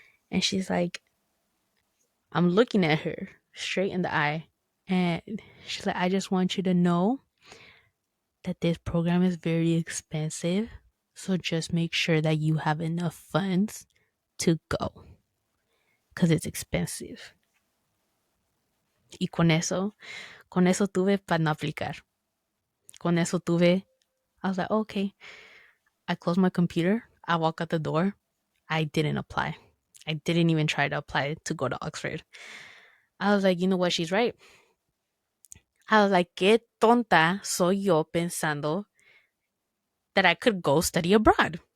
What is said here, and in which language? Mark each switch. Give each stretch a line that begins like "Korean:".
English: And she's like, I'm looking at her straight in the eye. And she's like, I just want you to know that this program is very expensive. So just make sure that you have enough funds to go because it's expensive.
Spanish: Y con eso tuve para no aplicar.
English: Con eso tuve, I was like, okay. I closed my computer. I walk out the door. I didn't apply. I didn't even try to apply to go to Oxford. I was like, you know what? She's right. I was like, qué tonta soy yo pensando that I could go study abroad.